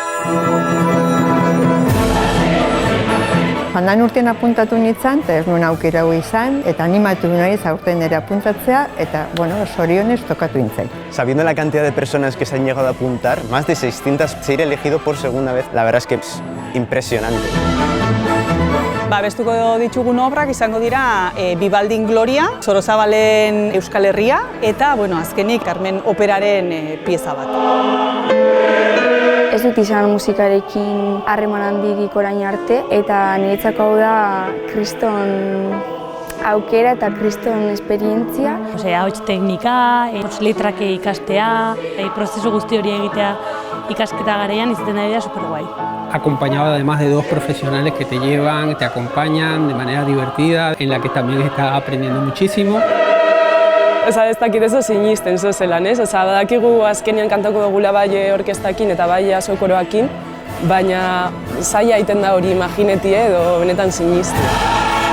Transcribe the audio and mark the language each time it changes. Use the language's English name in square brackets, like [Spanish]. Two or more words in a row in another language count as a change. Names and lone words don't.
[Basque] Joan urtean apuntatu nintzen, eta ez nuen aukera izan, eta animatu naiz aurten ere apuntatzea, eta, zorionez tokatu nintzen. [Spanish] Sabiendo la cantidad de personas que se han llegado a apuntar, más de 600, ser elegido por segunda vez, la verdad es que es impresionante. [Basque] Abestuko ditugun obrak izango dira Bibaldin Gloria, Sorozabalen Euskal Herria, eta, azkenik Carmen Operaren pieza bat. Ez dut izan musikarekin harreman handirik orain arte, eta niretzako hau da kriston aukera eta kriston esperientzia. Ahots teknika, letrak ikastea, prozesu guzti hori egitea ikasketa garaian izaten da superguai. [Spanish] Acompañado además de dos profesionales que te llevan, te acompañan de manera divertida, en la que también estás aprendiendo muchísimo. [Basque] Ez dakit ez sinisten zelan, ez? Badakigu azkenean kantako dugula bai orkestakin eta bai azokoroakin, baina zaila egiten da hori imaginetie edo benetan sinisten.